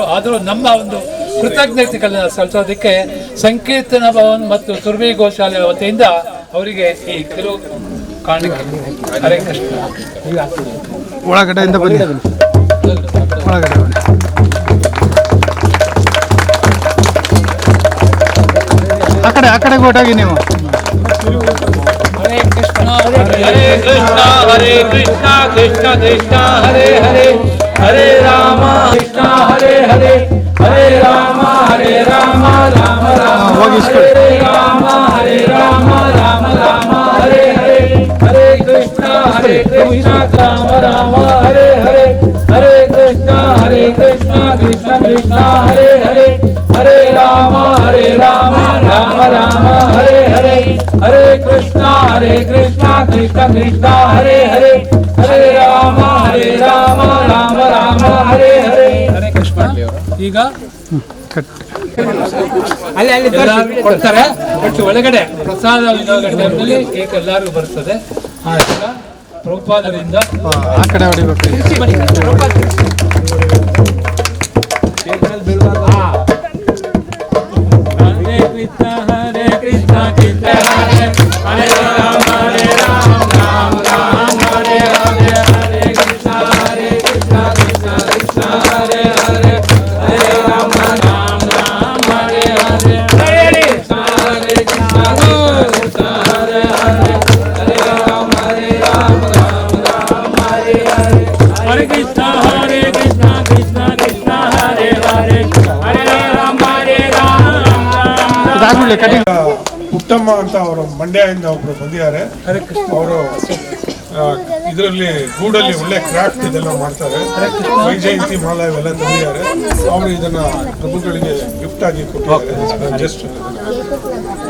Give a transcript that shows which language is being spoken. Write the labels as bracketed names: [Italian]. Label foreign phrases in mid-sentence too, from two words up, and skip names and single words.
[Kannada] ಆದರೂ ನಮ್ಮ ಒಂದು ಕೃತಜ್ಞತೆಗಳನ್ನ ಸಲ್ಲಿಸೋದಕ್ಕೆ ಸಂಕೀರ್ತನ ಭವನ್ ಮತ್ತು ಸುರಭಿ ಗೋಶಾಲೆ ವತಿಯಿಂದ ಅವರಿಗೆ ಈ ಕೆಲವು ಕಾಣಿಕೆ. [Sanskrit] ಹರೇ ಕೃಷ್ಣ. [Kannada] ಒಳಗಡೆಯಿಂದ ಬನ್ನಿ, ಒಳಗಡೆ ಬನ್ನಿ. ಆ ಕಡೆ ಕೊಟ್ಟಾಗಿ ನೀವು. [Sanskrit] ಹರೇ ಕೃಷ್ಣ ಹರೇ ಕೃಷ್ಣ ಹರೇ ಕೃಷ್ಣ ಕೃಷ್ಣ ಕೃಷ್ಣ ಹರೇ ಹರೇ ಹರೇ ರಾಮ ಕೃಷ್ಣ ಹರೇ ಹರೇ ಹರೇ ರಾಮ ರಾಮ ರಾಮ ಹರೇ ರಾಮ ರಾಮ ರಾಮ ಹರೇ ಹರೇ ಹರೇ ಕೃಷ್ಣ ರಾಮ ರಾಮ ಹರೇ ಹರೇ ಹರೇ ಕೃಷ್ಣ ಕೃಷ್ಣ ಕೃಷ್ಣ ಹರೇ ಹರೇ ಹರೇ ರಾಮ ರಾಮ ರಾಮ ಹರೇ ಹರೇ ಹರೇ ಕೃಷ್ಣ ಕೃಷ್ಣ ಕೃಷ್ಣ ಹರೇ ಹರೇ ಹರೇ ರಾಮ ರಾಮ ಹರೇ ಹರೇ ಹರೇ ಕೃಷ್ಣ. [Kannada] ಈಗ ಅಲ್ಲಿ ಕೊಡ್ತಾರೆ, ಬಟ್ ಒಳಗಡೆ ಪ್ರಸಾದ ಟೈಮ್ನಲ್ಲಿ ಕೇಕ್ ಎಲ್ಲರಿಗೂ ಬರ್ತದೆ. ಪ್ರಭುಪಾದರಿಂದ ಆ ಕಡೆ ಹೊಡಿಬೇಕು. [Sanskrit] ಹರೇ ಕೃಷ್ಣ ಕೃಷ್ಣ ಹರೇ ಹರೇ ರಾಮ ರಾಮ ಹರೇ ಹರೇ ಹರೇ ಕೃಷ್ಣ ಕೃಷ್ಣ ಕೃಷ್ಣ ಹರೇ ಹರೇ ಹರೇ ರಾಮ ಹರೇ ಹರೇ ಹರೇ ಕೃಷ್ಣ ಕೃಷ್ಣ ಹರೇ ಹರೇ ಹರೇ ರಾಮ ಹರೇ ಹರೇ ಹರೇ ಕೃಷ್ಣ ಕೃಷ್ಣ ಕೃಷ್ಣ ಹರೇ ಹರೇ ಹರೇ ರಾಮ [Kannada] ಉತ್ತಮ ಅಂತ ಅವರು ಮಂಡ್ಯದಿಂದ ಒಬ್ರು ಬಂದಿದ್ದಾರೆ. ಅವರು ಇದರಲ್ಲಿ ಗೂಡಲ್ಲಿ ಒಳ್ಳೆ ಕ್ರಾಫ್ಟ್ ಇದೆಲ್ಲ ಮಾಡ್ತಾರೆ, ವೈಜಯಂತಿ ಮಾಲ ಇವೆಲ್ಲ ತಂದಿದ್ದಾರೆ. ಅವರು ಇದನ್ನ ಪ್ರಭುಗಳಿಗೆ ಗಿಫ್ಟ್ ಆಗಿ ಕೊಟ್ಟಿದ್ದಾರೆ.